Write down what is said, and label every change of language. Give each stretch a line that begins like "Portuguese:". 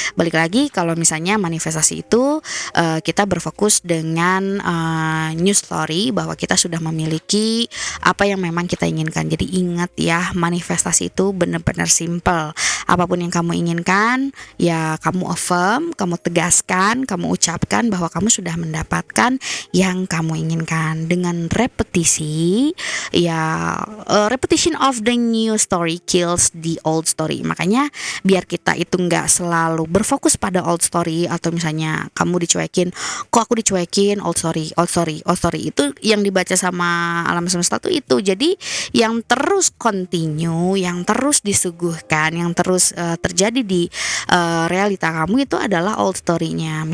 Indonesian: Balik lagi, kalau misalnya manifestasi itu kita berfokus dengan new story, bahwa kita sudah memiliki apa yang memang kita inginkan. Jadi ingat ya, manifestasi itu benar-benar simple. Apapun yang kamu inginkan ya, kamu affirm, kamu tegaskan, kamu ucapkan bahwa kamu sudah mendapatkan yang kamu inginkan dengan repetisi ya.
English: Repetition of the new story kills the old story.
Indonesian: Makanya biar kita itu nggak selalu berfokus pada old story, atau misalnya kamu dicuekin, kok aku dicuekin, old story itu yang dibaca sama alam semesta tuh itu. Jadi yang terus continue, yang terus disuguhkan, yang terus terjadi di realita kamu itu adalah old story-nya.